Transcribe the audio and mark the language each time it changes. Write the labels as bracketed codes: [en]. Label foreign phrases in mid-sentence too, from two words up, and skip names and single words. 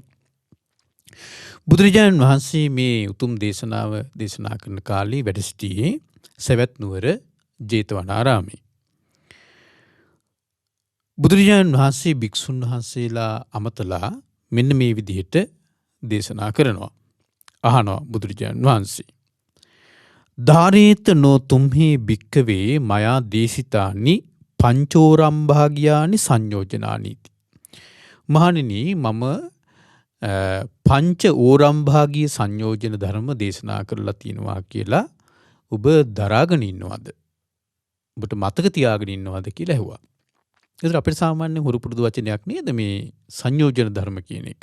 [si] බුදුරජාණන් වහන්සේ මේ උතුම් දේශනාව දේශනා කරන කාලේ වැඩ සිටියේ සවැත් නුවර ජේතවනාරාමේ. බුදුරජාණන් වහන්සේ භික්ෂුන් වහන්සේලා අමතලා මෙන්න මේ විදිහට දේශනා කරනවා. අහනවා බුදුරජාණන් වහන්සේ. [pi] ධාරේත නෝ තුම්හි භික්කවේ මයා දේශිතානි පංචෝරම්භාග්‍යානි සංයෝජනානීති. [si] මහණෙනි, මම පංච ඕරම්භාගීය සංයෝජන ධර්ම දේශනා කරලා තියෙනවා කියලා ඔබ දරාගෙන ඉන්නවද? ඔබට මතක තියාගෙන ඉන්නවද කියලා ඇහුවා. ඒතර අපේ සාමාන්‍ය හුරු පුරුදු වචනයක් නේද මේ සංයෝජන ධර්ම කියන එක.